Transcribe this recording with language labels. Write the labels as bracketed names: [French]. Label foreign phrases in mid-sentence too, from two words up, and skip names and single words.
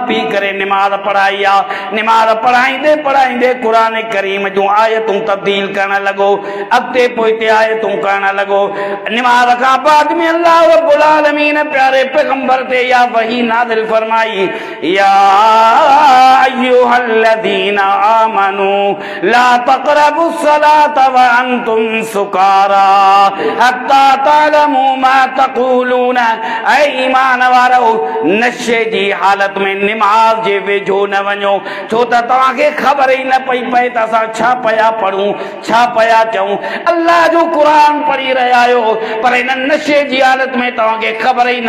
[Sindhi] पी करे निमाज़ पढ़ाई आहे निमाज़ पढ़ाईंदे पढ़ाईंदे क़ुरान करीम जूं आयतूं तब्दील करण लॻो अॻिते पोइते आयतूं करण लॻो निमाज़ खां बाद में अल्लाह [Arabic] رب العالمين [Sindhi] प्यारे पैगंबर ते इहा वही नाज़िल फरमाई [Arabic] يا أيها الذين آمنوا لا تقربوا الصلاة و أنتم سكارى حتى تعلموا ما تقولون [Sindhi] ईमान वारो नशे जी हालत में निमाज़ जे वेझो न वञो छो त तव्हांखे ख़बर ई न पई पए त असां छा पिया पढ़ूं छा पिया चऊं अल्लाह जो क़ुरान पढ़ी रहिया आहियो पर इन नशे जी हालत में तव्हांखे ख़बर ई न